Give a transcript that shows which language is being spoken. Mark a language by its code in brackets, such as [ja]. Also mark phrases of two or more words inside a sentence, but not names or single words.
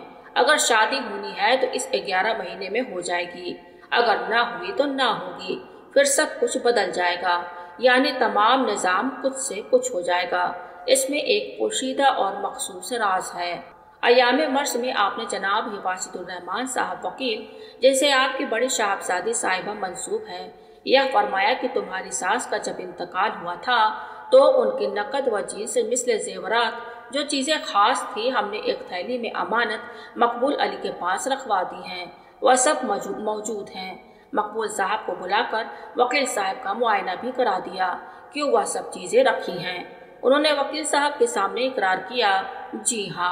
[ur] اگر شادی ہونی ہے تو اس 11 مہینے میں ہو جائے گی، اگر نہ ہوئی تو نہ ہوگی، پھر سب کچھ بدل جائے گا، یعنی تمام نظام کچھ سے کچھ ہو جائے گا۔ اس میں ایک پوشیدہ اور مخصوص راز ہے۔ ایام مرس میں آپ نے جناب حفاظت الرحمان صاحب وکیل، جیسے آپ کی بڑی صاحبزادی صاحبہ منصوب ہے، یہ فرمایا کہ تمہاری ساس کا جب انتقال ہوا تھا تو ان کی نقد و جنس مثل زیورات، جو چیزیں خاص تھی، ہم نے ایک تھیلی میں امانت مقبول علی کے پاس رکھوا دی ہیں، وہ سب موجود ہیں۔ مقبول صاحب کو بلا کر وکیل صاحب کا معائنہ بھی کرا دیا کہ وہ سب چیزیں رکھی ہیں۔ انہوں نے وکیل صاحب کے سامنے اقرار کیا، جی ہاں۔